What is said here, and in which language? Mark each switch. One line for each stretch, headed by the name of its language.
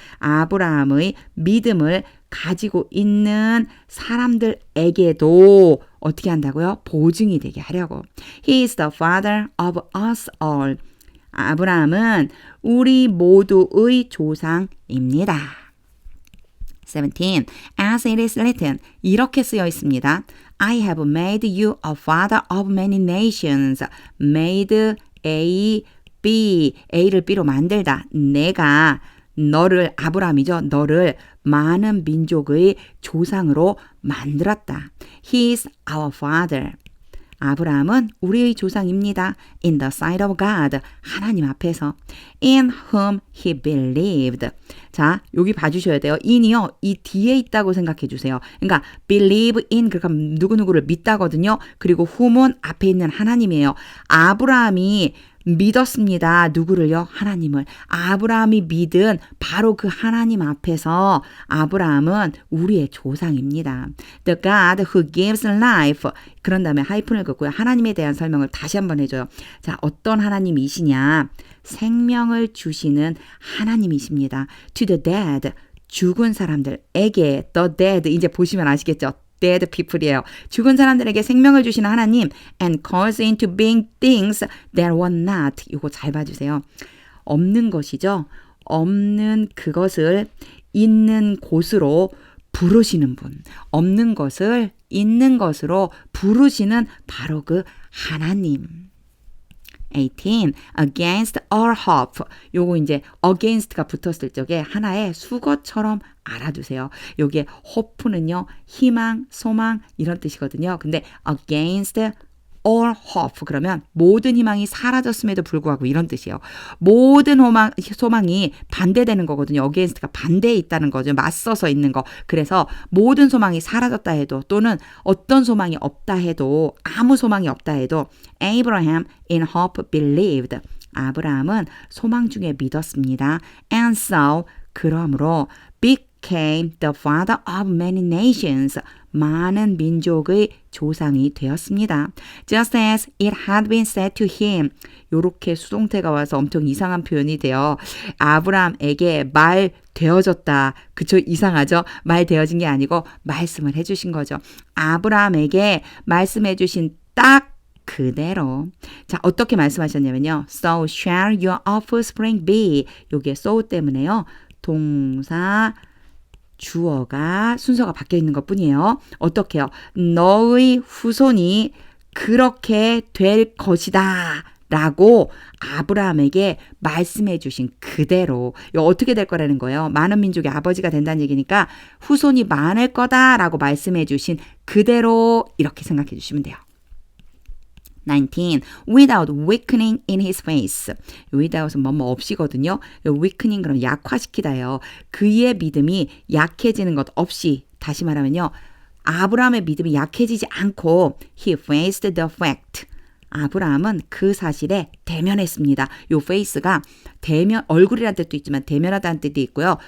Korean: 아브라함의 믿음을 가지고 있는 사람들에게도 어떻게 한다고요? 보증이 되게 하려고.
English: He is the father of us all.
Korean: 아브라함은 우리 모두의 조상입니다.
English: 17. As it is written.
Korean: 이렇게 쓰여 있습니다.
English: I have made you a father of many nations.
Korean: Made A, B, A를 B로 만들다. 내가 너를 아브라함이죠. 너를 많은 민족의 조상으로 만들었다.
English: He is our father.
Korean: 아브라함은 우리의 조상입니다.
English: In the sight of God.
Korean: 하나님 앞에서.
English: In whom he believed.
Korean: 자, 여기 봐주셔야 돼요. in이요. 이 뒤에 있다고 생각해 주세요. 그러니까 believe in 그러니까 누구누구를 믿다거든요. 그리고 whom은 앞에 있는 하나님이에요. 아브라함이 믿었습니다. 누구를요? 하나님을. 아브라함이 믿은 바로 그 하나님 앞에서 아브라함은 우리의 조상입니다.
English: The God who gives life.
Korean: 그런 다음에 하이픈을 긋고요. 하나님에 대한 설명을 다시 한번 해줘요. 자, 어떤 하나님이시냐? 생명을 주시는 하나님이십니다.
English: To the dead.
Korean: 죽은 사람들에게 the dead. 이제 보시면 아시겠죠?
English: dead people이에요.
Korean: 죽은 사람들에게 생명을 주시는 하나님
English: and calls into being things that were not.
Korean: 이거 잘 봐주세요. 없는 것이죠. 없는 그것을 있는 곳으로 부르시는 분. 없는 것을 있는 것으로 부르시는 바로 그 하나님.
English: 18. Against all hope.
Korean: 요거 이제 against가 붙었을 적에 하나의 수거처럼 알아두세요. 요게 hope는요, 희망, 소망 이런 뜻이거든요. 근데 against all hope 그러면 모든 희망이 사라졌음에도 불구하고 이런 뜻이에요. 모든 소망이 반대되는 거거든요. against가 반대에 있다는 거죠. 맞서서 있는 거. 그래서 모든 소망이 사라졌다 해도 또는 어떤 소망이 없다 해도 아무 소망이 없다 해도
English: Abraham in hope believed.
Korean: 아브라함은 소망 중에 믿었습니다.
English: And so 그러므로 became the father of many nations.
Korean: 많은 민족의 조상이 되었습니다.
English: Just as it had been said to him.
Korean: 요렇게 수동태가 와서 엄청 이상한 표현이 돼요. 아브라함에게 말 되어졌다. 그쵸? 이상하죠? 말 되어진 게 아니고 말씀을 해주신 거죠. 아브라함에게 말씀해 주신 딱 그대로. 자, 어떻게 말씀하셨냐면요.
English: So shall your offspring be.
Korean: 요게 so 때문에요. 동사 주어가 순서가 바뀌어 있는 것 뿐이에요. 어떻게요? 너의 후손이 그렇게 될 것이다. 라고 아브라함에게 말씀해 주신 그대로. 이거 어떻게 될 거라는 거예요? 많은 민족의 아버지가 된다는 얘기니까 후손이 많을 거다라고 말씀해 주신 그대로 이렇게 생각해 주시면 돼요. 19.
English: Without weakening in his face.
Korean: without은 뭐뭐 없이거든요. weakening 그럼 약화시키다요. 그의 믿음이 약해지는 것 없이 다시 말하면요. 아브라함의 믿음이 약해지지 않고
English: he faced the fact.
Korean: 아브라함은 그 사실에 대면했습니다. 요 face가 대면, 얼굴이라는 뜻도 있지만 대면하다는 뜻이 있고요.